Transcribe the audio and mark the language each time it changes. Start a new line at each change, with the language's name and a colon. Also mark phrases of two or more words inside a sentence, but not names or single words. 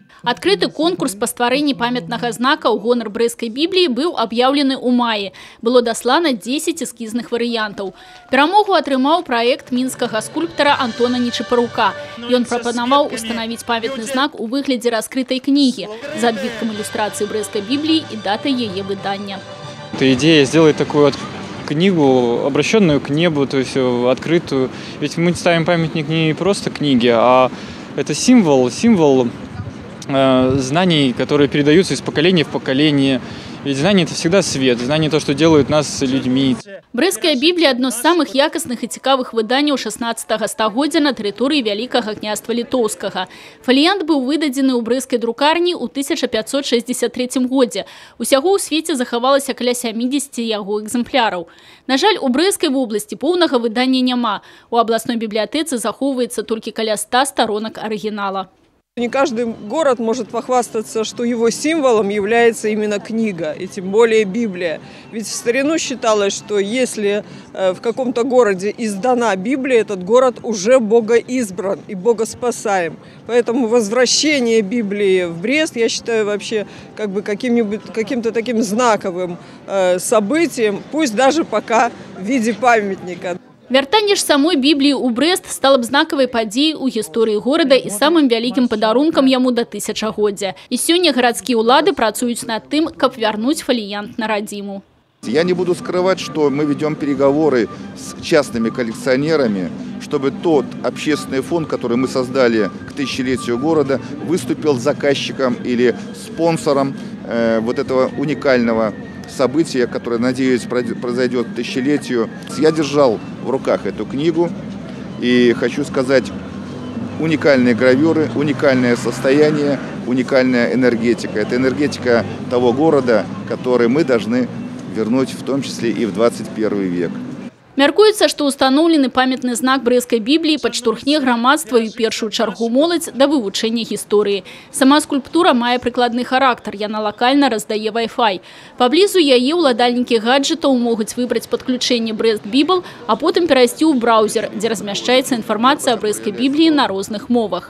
Belarusian: Адкрыты конкурс па стварэнні памятнага знака ў гонар брэсцкай Бібліі быў аб'яўлены ў маі. Было даслана 10 эскізных варыянтаў. Перамогу атрымаў праект мінскага скульптара Антона Нечапарука. Ён прапанаваў устанавіць памятны знак у выглядзе раскрытай кнігі з адбіткам ілюстрацыі брэсцкай Бібліі і датай яе выдання.
Russian: Это идея сделать такую книгу, обращенную к небу, то есть открытую. Ведь мы ставим памятник не просто книге, а это символ знаний, которые передаются из поколения в поколение. Ведь знание – это всегда свет, знание – то, что делают нас людьми.
Belarusian: Брэсцкая Біблія – одно з самых якасных і цікавых выданняў 16 стагоддзя на тэрыторыі Вялікага княства Літоўскага. Фаліянт быў выдадзены ў брэсцкай друкарні ў 1563 годзе. Усяго ў свеце захавалася каля 70 яго экземпляраў. На жаль, у Брэсцкай вобласці поўнага выдання няма. У абласной бібліятэцы захоўваецца толькі каля 100
Russian: сторонок оригинала. Не каждый город может похвастаться, что его символом является именно книга, и тем более Библия. Ведь в старину считалось, что если в каком-то городе издана Библия, этот город уже богоизбран и богоспасаем. Поэтому возвращение Библии в Брест, я считаю, вообще каким-то таким знаковым событием, пусть даже пока в виде памятника.
Belarusian: Вяртанне ж самой Бібліі ў Брэст стала б знакавай падзеяй у гісторыі горада і самым вялікім падарункам яму да тысячагоддзя. І сёння гарадскія ўлады працуюць над тым, каб вярнуць фаліянт на радзіму.
Russian: Я не буду скрывать, что мы ведем переговоры с частными коллекционерами, чтобы тот общественный фонд, который мы создали к тысячелетию города, выступил заказчиком или спонсором вот этого уникального события, которое, надеюсь, произойдет к тысячелетию. Я держал в руках эту книгу и хочу сказать, уникальные гравюры, уникальное состояние, уникальная энергетика. Это энергетика того города, который мы должны вернуть в том числе и в 21 век.
Belarusian: Мяркуецца, што ўстаноўлены памятны знак брэсцкай Бібліі падштурхне грамадства і ў першую чаргу моладзь да вывучэння гісторыі. Сама скульптура мае прыкладны характар, яна лакальна раздае Wi-Fi. Паблізу яе ўладальнікі гаджэтаў могуць выбраць падключэнне Брэст Бібл, а потым перайсці ў браўзер, дзе размяшчаецца інфармацыя аб брэсцкай Бібліі на розных мовах.